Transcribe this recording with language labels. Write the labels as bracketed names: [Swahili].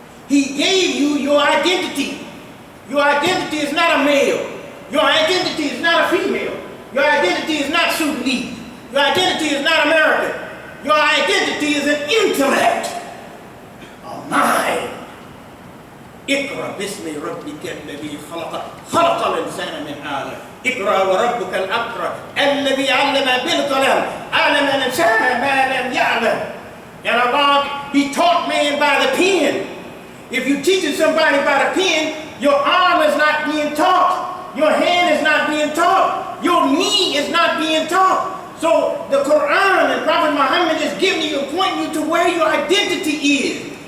[English] He gave you your identity. Your identity is not a male. Your identity is not a female. Your identity is not Sudanese. Your identity is not American. Your identity is an intellect, a mind. [Arabic] اقرأ باسم ربك الذي خلق خلق الإنسان من علق اقرأ وربك الأكرم الذي علم بالقلم علم الإنسان ما لم يعلم. [English] And Allah, He taught man by the pen. If you teach somebody by the pen, your arm is not being taught. Your hand is not being taught. Your knee is not being taught. So the Quran and Prophet Muhammad is giving you, pointing you to where your identity is.